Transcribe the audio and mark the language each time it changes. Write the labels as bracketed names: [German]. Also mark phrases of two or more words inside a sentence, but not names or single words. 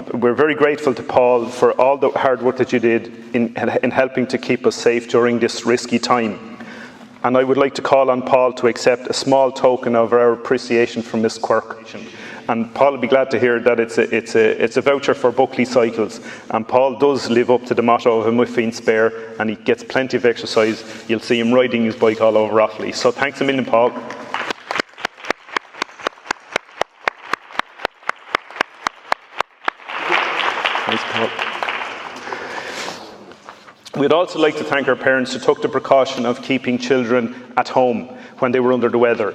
[English] We're very grateful to Paul for all the hard work that you did in helping to keep us safe during this risky time. And I would like to call on Paul to accept a small token of our appreciation from Miss Quirk. And Paul will be glad to hear that it's a voucher for Buckley Cycles. And Paul does live up to the motto of a [Irish] muid faoin spéir, [English] and he gets plenty of exercise. You'll see him riding his bike all over Offaly. So thanks a million, Paul. Thanks, Paul. We'd also like to thank our parents who took the precaution of keeping children at home when they were under the weather.